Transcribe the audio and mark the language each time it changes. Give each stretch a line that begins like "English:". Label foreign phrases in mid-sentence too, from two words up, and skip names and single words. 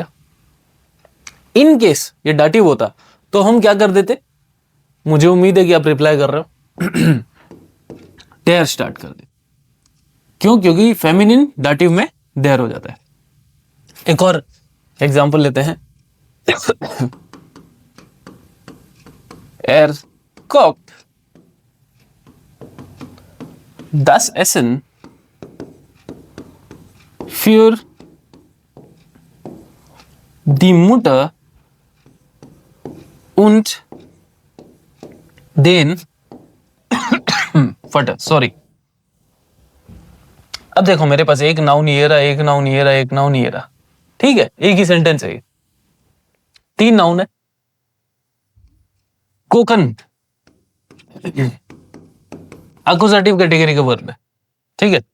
Hindi: इन केस ये डाटिव होता तो हम क्या कर देते, मुझे उम्मीद है कि आप रिप्लाई कर रहे हो, देयर स्टार्ट कर दे। क्यों, क्योंकि
English: feminine dative
Hindi: में देयर हो जाता है। एक और एग्जांपल लेते हैं,
German: एर kocht das Essen für die Mutter und den Vater,
Hindi: सॉरी। अब देखो मेरे पास एक नाउन ये रहा, एक नाउन ये रहा, एक नाउन ये रहा, ठीक है, एक ही सेंटेंस है, तीन नाउन है। कोकन
English: accusative category
Hindi: का वर्ब है, ठीक है।